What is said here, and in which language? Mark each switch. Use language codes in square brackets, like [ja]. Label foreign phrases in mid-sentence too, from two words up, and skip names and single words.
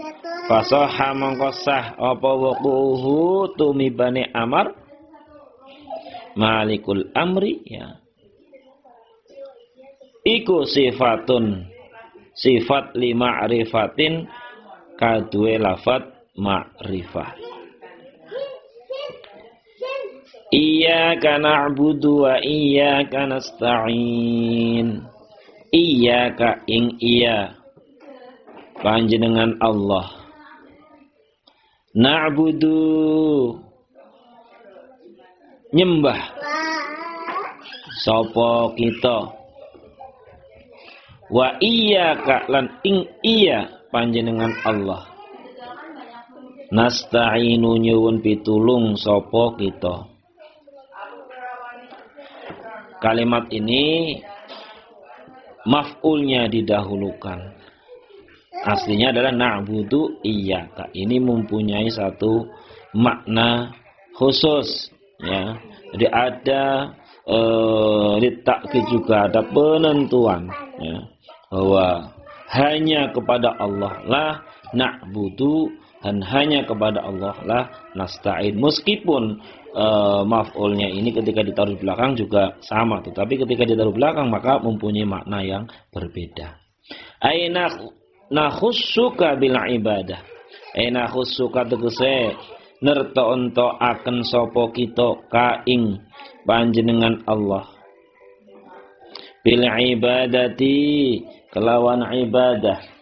[jv] Fasaha mongko sah apa wuqu'uhu tumibane [ar] amar malikul amri [jv] ya. Iku sifatun sifat lima'rifatin kaduwe lafat ma'rifah. [ar] Iyyaka na'budu wa iyyaka nasta'in. [jv] Iyyaka ing iya panjenengan Allah. Na'budu nyembah sapa kita. [ar] Wa iyyaka [jv] lan ing iya panjenengan Allah. Nasta'inu nyuwun pitulung sapa kita. [id] Kalimat ini maf'ulnya didahulukan. Aslinya adalah [ar] na'budu iyyaka. [id] Ini mempunyai satu makna khusus ya. Jadi ada ditakkid juga ada penentuan ya, bahwa hanya kepada Allah lah na'budu dan hanya kepada Allah lah nasta'in. Meskipun maf'ulnya ini ketika ditaruh di belakang juga sama, tetapi ketika ditaruh belakang maka mempunyai makna yang berbeda. [ar] Aina nakhussuka bil ibadah. Aina khussuka [jv] tegese nerto-ento akan sapa kita ka ing panjenengan Allah. [ar] Bil ibadati [jv] kelawan ibadah.